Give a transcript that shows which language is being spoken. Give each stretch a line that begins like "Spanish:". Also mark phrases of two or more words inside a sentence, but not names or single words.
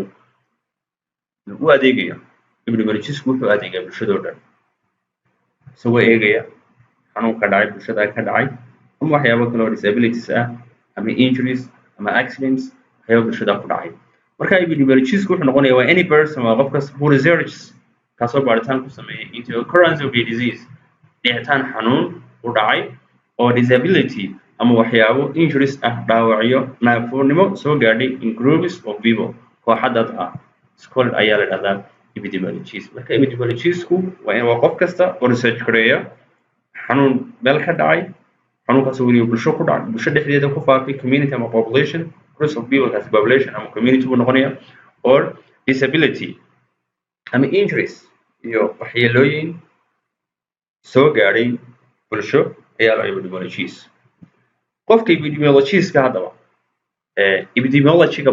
Somali: u adeegayo epidemiologist wuxuu adeegaa bulshadoo dhan isagoo eegaya xanuunka dhacay bulshada ka dhacay ama waxyaabo kale oo disabilities ah ama injuries ama accidents waxyaabo bulshada ku dhacay marka epidemiologist wuxuu noqonayaa waa
English: any person
Somali: waa qofkas
English: who researches
Somali: kaasoo baaritaan ku sameeya
English: into occurrence of a disease
Somali: dhicitaan xanuun u dhacay oo disability ama waxyaabo injuries ah dhaawacyo naafoonnimo soo gaadhay
English: in groups of people
Somali: kooxa dad ah scholar ayaa la dhahdaa epidemiologist marka epidemiologistku waa qof kasta oo research gareeya xanuun meel ka dhacay xanuunkaas weliba bulsho ku dhacay bulsho dhexdeeda ku faafay community ama population
English: groups of people
Somali: kaasi population ama community buu noqonaya or disability ama injuries iyo waxyeelooyin soo gaadhay bulsho ayaa la epidemiologist qofka epidemiologist-ka haddaba epidemiology-ga